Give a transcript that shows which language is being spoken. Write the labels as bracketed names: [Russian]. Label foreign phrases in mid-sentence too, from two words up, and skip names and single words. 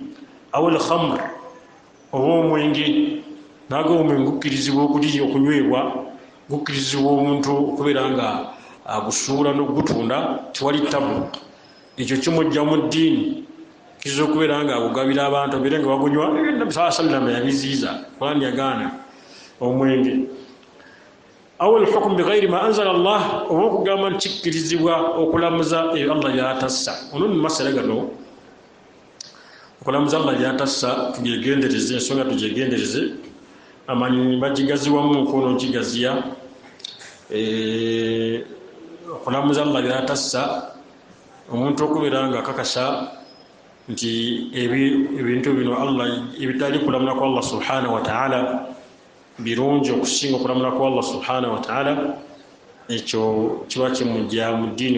[Arabic] أول خمر, [Ganda] oba omwenge naaga omwenge okkirizibwa okunyweebwa gukirizibwa omuntu okubeera nga agusuula n'ogutunda tewali tabu. Ekyo kimujja mu ddiini kiza okubeera nga agugabira abantu abeere nga bagunywa. Nabbi [Arabic] صلى الله عليه وسلم [Ganda] yabiziiza, Qur'an yagaana omwenge. [Arabic] أو الحكم بغير ما أنزل الله, [Ganda] oba okugamba nti kikkirizibwa okulamuza eyo Allah byatassa. Ono mu masala gano okulamuza Allah byatassa tugyegendereze, ensonga tugyegendereze. Amanyi bagigaziwamu nkono gigaziya okulamuza Allah byatassa, omuntu okubeera nga akakasa nti ebintu bino Allah ebitali kulamula kwa Allah [Arabic] سبحانه وتعالى [Ganda] birungi okusinga okulamula kwa Allah [Arabic] سبحانه وتعالى, [Ganda] ekyo kiba kimujja mu ddiini.